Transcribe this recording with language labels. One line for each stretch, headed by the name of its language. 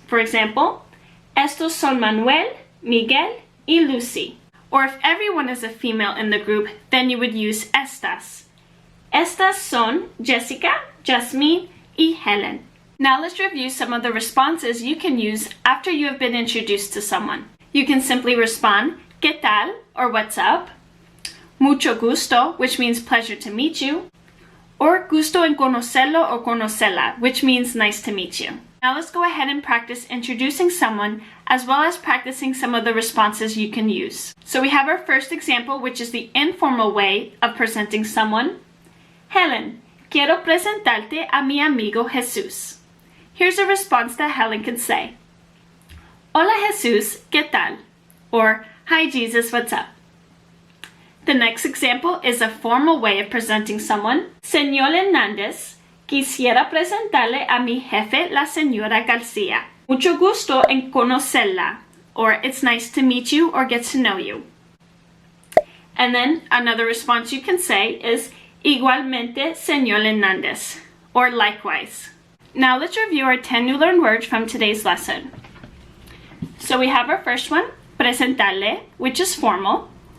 English: For example,
Spanish: estos son Manuel, Miguel, y Lucy.
English: Or if everyone is a female in the group, then you would use estas.
Spanish: Estas son Jessica, Jasmine, y Helen.
English: Now let's review some of the responses you can use after you have been introduced to someone. You can simply respond,
Spanish: ¿qué tal?
English: Or what's up?
Spanish: Mucho gusto,
English: which means pleasure to meet you. Or
Spanish: gusto en conocerlo
English: or
Spanish: conocerla,
English: which means nice to meet you. Now let's go ahead and practice introducing someone as well as practicing some of the responses you can use. So we have our first example, which is the informal way of presenting someone.
Spanish: Helen, quiero presentarte a mi amigo Jesús.
English: Here's a response that Helen can say.
Spanish: Hola Jesús, ¿qué tal?
English: Or, hi Jesus, what's up? The next example is a formal way of presenting someone.
Spanish: Señor Hernández, quisiera presentarle a mi jefe, la señora García. Mucho gusto en conocerla.
English: Or, it's nice to meet you or get to know you. And then another response you can say is,
Spanish: igualmente, señor Hernández.
English: Or, likewise. Now let's review our 10 new learned words from today's lesson. So we have our first one, presentarle, which is formal.